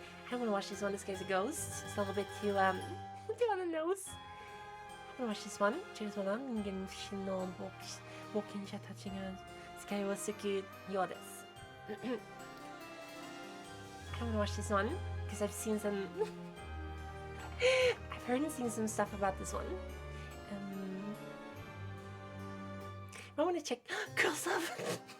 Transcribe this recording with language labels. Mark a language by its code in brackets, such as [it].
[en] I don't want to watch this one. This guy's a ghost. It's a little bit too on the nose. I want to watch this one. Check this one out. [ja] 人間不信の冒険者たちが世界を救うようです。 [en] I don't want to watch this one because I've seen some. I've heard and seen some stuff about this one. I want to check Girls Love.